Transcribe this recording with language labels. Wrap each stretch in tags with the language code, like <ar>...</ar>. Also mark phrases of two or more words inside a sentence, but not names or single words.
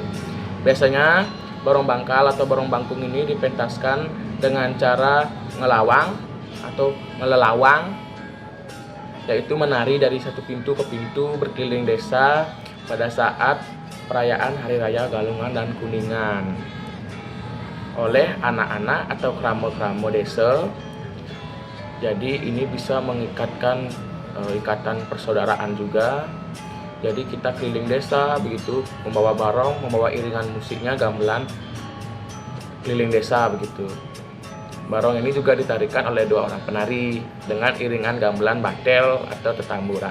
<id>Biasanya barong bangkal atau barong bangkung ini dipentaskan dengan cara ngelawang atau ngelelawang, yaitu menari dari satu pintu ke pintu berkeliling desa pada saat perayaan Hari Raya Galungan dan Kuningan oleh anak-anak atau kramo-kramo desa. Jadi ini bisa mengikatkan ikatan persaudaraan juga. Jadi kita keliling desa begitu, membawa barong, membawa iringan musiknya, gamelan keliling desa begitu. Barong ini juga ditarikan oleh dua orang penari dengan iringan gamelan batel atau tetamburan.</id>